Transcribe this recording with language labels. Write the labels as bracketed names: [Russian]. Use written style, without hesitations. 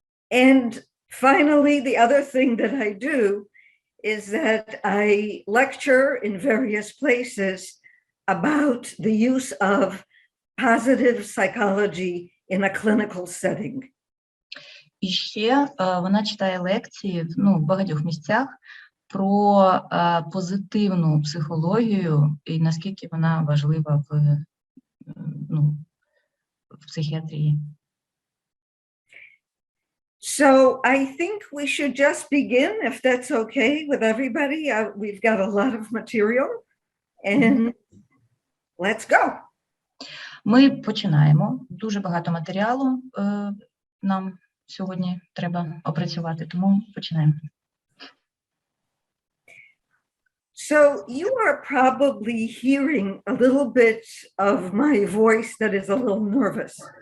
[English] And finally, the other thing that I do is that I lecture in various places about the use of positive psychology in a clinical setting. [Ukrainian] І ще вона читає лекції в багатьох місцях про позитивну психологію і наскільки вона важлива в психіатрії. [English] So I think we should just begin, if that's okay with everybody. We've got a lot of material, and let's go. [Ukrainian] Ми починаємо. Дуже багато матеріалу нам сьогодні треба опрацювати, тому починаємо. [English] So you are probably hearing a little bit of my voice that is a little nervous.